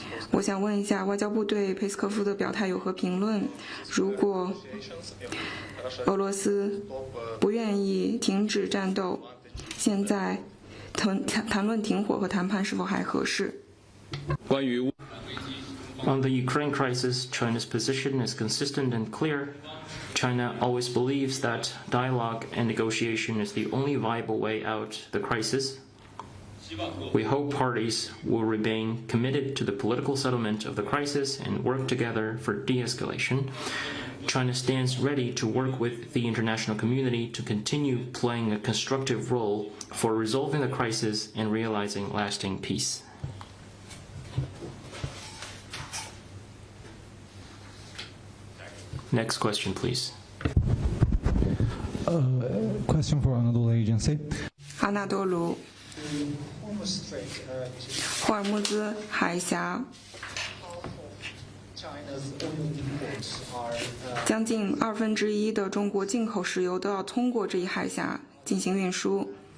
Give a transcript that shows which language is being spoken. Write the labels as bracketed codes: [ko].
[zh] 我想问一下，外交部对佩斯科夫的表态有何评论？如果俄罗斯不愿意停止战斗，现在谈论停火和谈判是否还合适？ [en] On the Ukraine crisis, China's position is consistent and clear. China always believes that dialogue and negotiation is the only viable way out the crisis. We hope parties will remain committed to the political settlement of the crisis and work together for de-escalation. China stands ready to work with the international community to continue playing a constructive role for resolving the crisis and realizing lasting peace. Next question, please. Question for Anadolu Agency. [zh] 阿纳多卢，霍尔木兹海峡将近1/2的中国进口石油都要通过这一海峡进行运输。